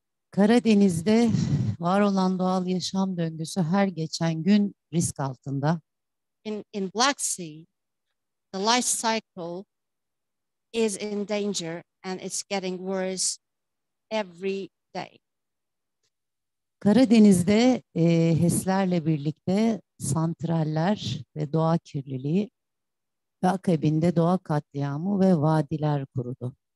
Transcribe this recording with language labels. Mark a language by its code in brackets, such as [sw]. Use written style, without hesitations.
[tr] Karadeniz'de var olan doğal yaşam döngüsü her geçen gün risk altında. [en] In Black Sea, the life cycle is in danger and it's getting worse every day. [tr] Karadeniz'de HES'lerle birlikte santraller ve doğa kirliliği ve akabinde doğa katliamı ve vadiler kurudu.